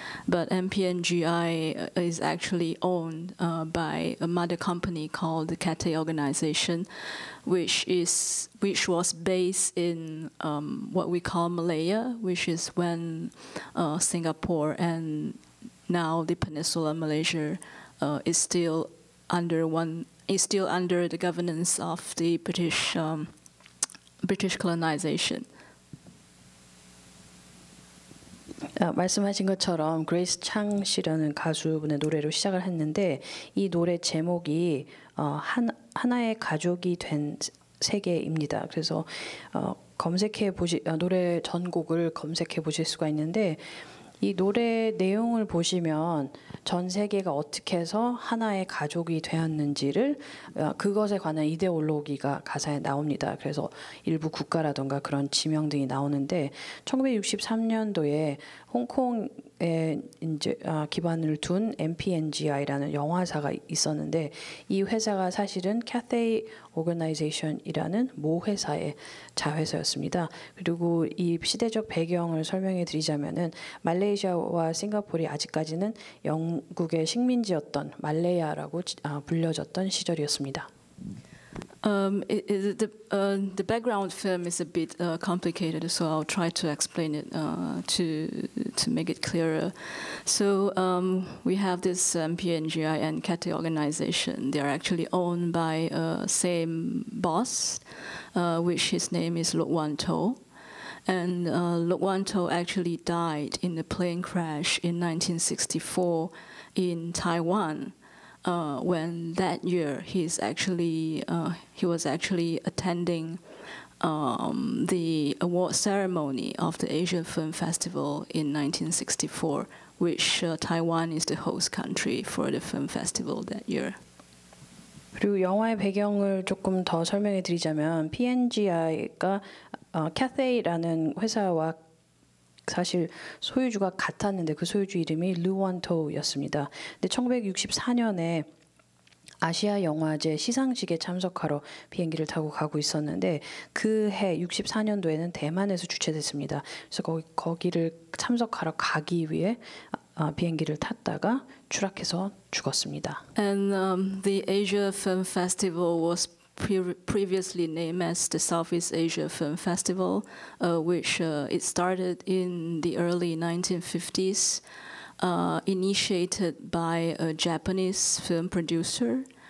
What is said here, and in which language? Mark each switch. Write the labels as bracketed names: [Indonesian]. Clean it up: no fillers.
[English] But MPNGI is actually owned by a mother company called the Cathay Organization, which was based in what we call Malaya, which is when Singapore and now the Peninsula Malaysia is still under the governance of the British colonization. [Korean] 말씀하신 것처럼 그레이스 창 씨라는 가수분의 노래로 시작을 했는데 이 노래 제목이 하나의 가족이 된 세계입니다. 그래서 노래 전곡을 검색해 보실 수가 있는데 이 노래 내용을 보시면 전 세계가 어떻게 해서 하나의 가족이 되었는지를 그것에 관한 이데올로기가 가사에 나옵니다. 그래서 일부 국가라던가 그런 지명 등이 나오는데 1963년도에 홍콩에 이제 기반을 둔 MPNGI라는 영화사가 있었는데 이 회사가 사실은 Cathay Organization이라는 모 회사의 자회사였습니다. 그리고 이 시대적 배경을 설명해 드리자면은 말레이시아와 싱가포르이 아직까지는 영국의 식민지였던 말레이아라고 불려졌던 시절이었습니다. [English] The background film is a bit complicated, so I'll try to explain it to make it clearer. So we have this MPNGI and Cathay organization. They are actually owned by same boss, which his name is Lok Wan Tho. And Lok Wan Tho actually died in a plane crash in 1964 in Taiwan. When that year he was actually attending the award ceremony of the Asia Film Festival in 1964, which Taiwan is the host country for the film festival that year. [Korean] 그리고 영화의 배경을 조금 더 설명해 드리자면 PNGI가 Cathay라는 회사와 사실 소유주가 같았는데 그 소유주 이름이 르완토였습니다. 근데 1964년에 아시아 영화제 시상식에 참석하러 비행기를 타고 가고 있었는데 그 해 64년도에는 대만에서 주최됐습니다. 그래서 거기를 참석하러 가기 위해 비행기를 탔다가 추락해서 죽었습니다. [English] And the Asia Film Festival was previously named as the Southeast Asia Film Festival, which it started in the early 1950s, initiated by a Japanese film producer.